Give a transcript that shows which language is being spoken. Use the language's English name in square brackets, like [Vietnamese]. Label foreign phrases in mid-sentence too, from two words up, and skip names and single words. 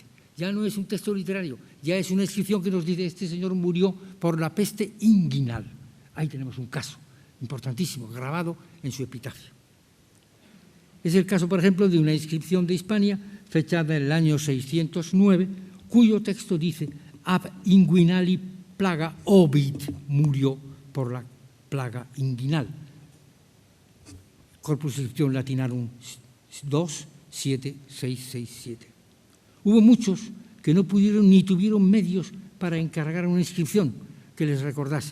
[Spanish] Ya no es un texto literario, ya es una inscripción que nos dice este señor murió por la peste inguinal. Ahí tenemos un caso importantísimo, grabado en su epitafio. Es el caso, por ejemplo, de una inscripción de Hispania, fechada en el año 609, cuyo texto dice [Latin] ab inguinali plaga Ovid, [Spanish] murió por la plaga inguinal. Corpus Inscriptionum Latinarum 2, 7, 6, 6, 7. Hubo muchos que no pudieron ni tuvieron medios para encargar una inscripción que les recordase.